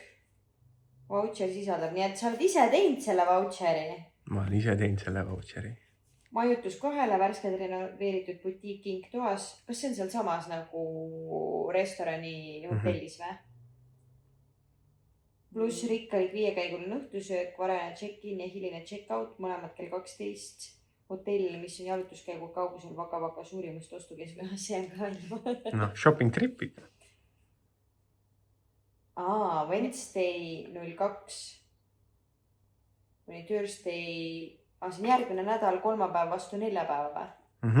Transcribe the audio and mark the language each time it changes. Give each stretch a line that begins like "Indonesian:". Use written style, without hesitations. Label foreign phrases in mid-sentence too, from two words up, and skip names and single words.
Estonian: Vautšer sisaldab, nii et sa oled ise teinud selle vautšeri. Ma olen ise teinud selle vautšeri. Majutus 2 värskelt renoveeritud butiik kingtoas. Kas see on seal samas nagu restorani hotellis või? Pluss rikkalik 5-käiguline õhtusöök, varane check-in ja hiline check-out, mõlemad kell 12. Hotell, mis on jalutuskäigu kaugusel Vaga-Vaga suurimast ostukeskusest. See on ka välja. Noh,
English: shopping tripid. Wednesday 02.
Estonian: Kuni Thursday. See on järgmine nädal, 3 päev vastu 4 päeva või?